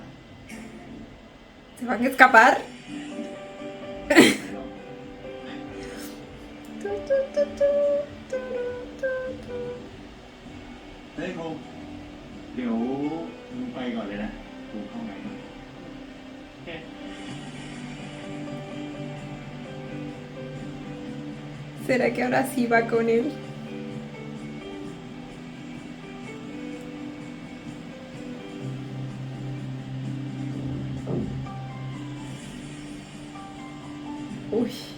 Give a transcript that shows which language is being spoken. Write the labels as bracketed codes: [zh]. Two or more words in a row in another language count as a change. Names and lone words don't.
[es] ¿Se van a escapar? [th] ไม่หรอก Tu, tu, tu, tu, tu, tu, tu. เฮ้ยคงเดี๋ยวมึงไปก่อนเลยนะกูเข้าไหนก่อน โอเค [es] ¿Será que ahora sí va con él? Uy.